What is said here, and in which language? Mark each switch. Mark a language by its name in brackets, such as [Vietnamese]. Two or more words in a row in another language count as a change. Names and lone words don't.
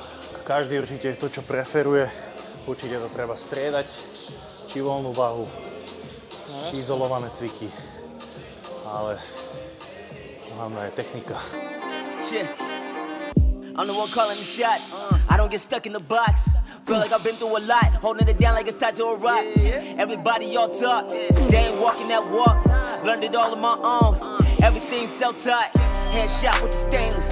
[Slovak] Každý určite to, čo preferuje, určite to treba striedať, či voľnú váhu, či izolované cviky, ale hlavná je technika. [English] I'm the one calling the shots. I don't get stuck in the box. Feel like I've been through a lot, holding it down like it's tied to a rock. Everybody all talk, they ain't walking that walk. Learned it all on my own. Everything's self-taught. Headshot with the stainless.